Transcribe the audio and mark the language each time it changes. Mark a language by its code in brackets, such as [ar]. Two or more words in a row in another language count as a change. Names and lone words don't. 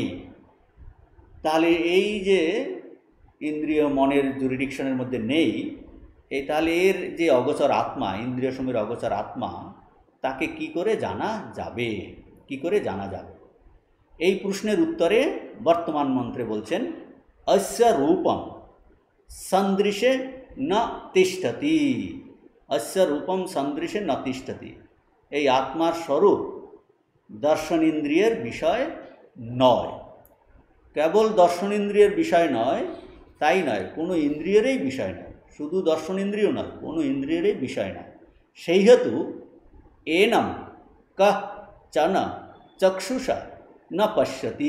[bn] তাহলে এই যে ইন্দ্রিয় মনের জুরিডিকশনের মধ্যে নেই, এই তাহলে এর যে অগোচর আত্মা, ইন্দ্রিয় সমূহের অগোচর আত্মা, তাকে কি করে জানা যাবে, কি করে জানা যাবে? এই প্রশ্নের উত্তরে বর্তমান মন্ত্রে বলছেন [sa] অস্য রূপম সন্দৃশে ন তিষ্ঠতি। অস্য রূপম সন্দৃশে ন তিষ্ঠতি। [bn] এই আত্মার স্বরূপ দর্শন ইন্দ্রিয়ের বিষয় নয়। কেবল দর্শন ইন্দ্রিয়ের বিষয় নয়, তাই নয়, কোনো ইন্দ্রিয়েরই বিষয় নয়। শুধু দর্শন ইন্দ্রিয় নয়, কোনো ইন্দ্রিয়েরই বিষয় নয়। সেই হেতু [sa] এনম কশ্চন চক্ষুষা ন পশ্যতি।